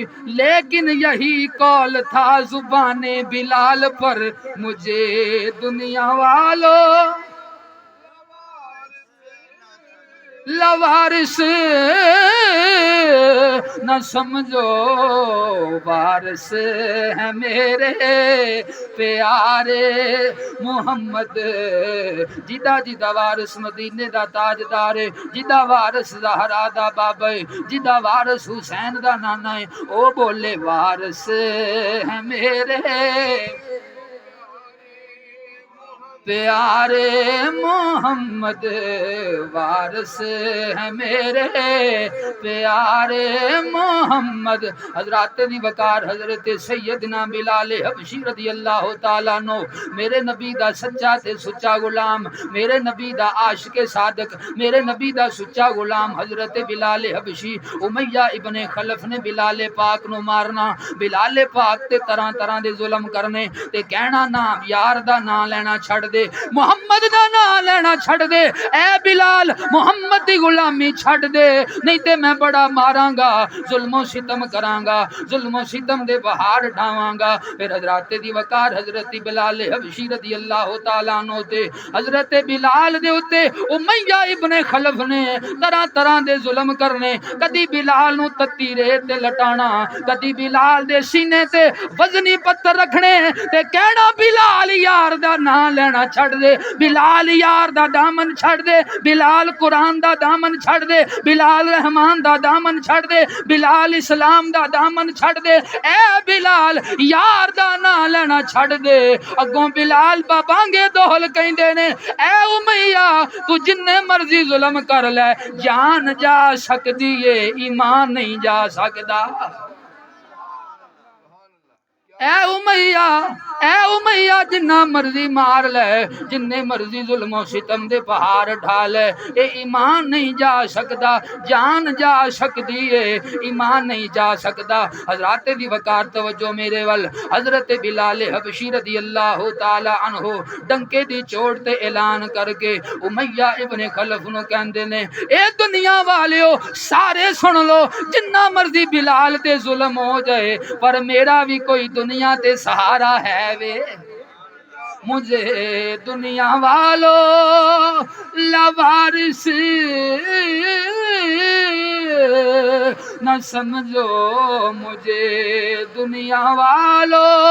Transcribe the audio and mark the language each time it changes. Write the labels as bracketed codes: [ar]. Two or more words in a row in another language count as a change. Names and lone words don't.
[ur] لیکن یہی قول تھا زبان بلال پر، مجھے دنیا والوں لوارث نہ سمجھو، وارث ہیں میرے پیارے محمد. [pa] جدا جدا وارث مدینے دا تاجدار ہے، جدا وارث زہرا دا بابا ہے، جدا وارث حسین دا نانا ہے، او بولے [ur] وارث ہیں میرے پیارے محمد، وارث ہیں میرے پیارے محمد. [pa] حضرات دی وقار حضرت سیدنا بلال حبشی رضی اللہ تعالیٰ عنہ، میرے نبی دا سچا تے سچا غلام، میرے نبی دا عاشق صادق، میرے نبی دا سچا غلام حضرت بلال حبشی. امیہ ابن خلف نے بلال پاک نو مارنا، بلال پاک تے طرح طرح دے ظلم کرنے تے کہنا نام یار دا نام لینا چھڑ دے، محمد دا نام لینا چھڑ دے. اے بلال محمد دی غلامی چھڑ دے، نہیں تے میں بڑا ماراں گا، ظلم و ستم کراں گا، ظلم و ستم دے بہار ڈھاواں گا. پھر حضرات دی وقار حضرت بلال حبشی رضی اللہ تعالیٰ عنہ تے حضرت بلال دے اتے امیہ ابن خلف نے طرح طرح دے ظلم کرنے. کدی بلال نو تتی ریت تے لٹانا، کدی بلال دے سینے تے وزنی پتھر رکھنے تے کہنا بلال یار دا نام لینا چھڑ دے، بلال یار دا دامن چھڑ دے، بلال قرآن دا دامن چھڑ دے، بلال رحمان دا دامن چھڑ دے، بلال اسلام دا دامن چھڑ دے. اے بلال یار دا نام لینا چھڑ دے. اگوں بلال بابانگے دول کہندے نے اے امیہ تو جننے مرضی ظلم کر لے، جان جا سکدی ہے ایمان نہیں جا سکدا. اے امیہ اے امیہ جنہ مرضی مار لے، جننے مرضی ظلم و ستم دے پہاڑ ڈھالے، اے ایمان نہیں جا سکدا، جان جا سکدی ہے، ایمان نہیں جا سکدا۔ حضرات دی وقار توجہ میرے ول، حضرت بلال حبشی رضی اللہ تعالی عنہ ڈنکے دی چوٹ تے اعلان کر کے امیہ ابن خلف نو کہندے نے، اے دنیا والیو سارے سن لو، جنہ مرضی بلال تے ظلم ہو جائے پر میرا بھی کوئی دنیا تے سہارا ہے وے، [ur] مجھے دنیا والو لوارث نہ سمجھو، مجھے دنیا والو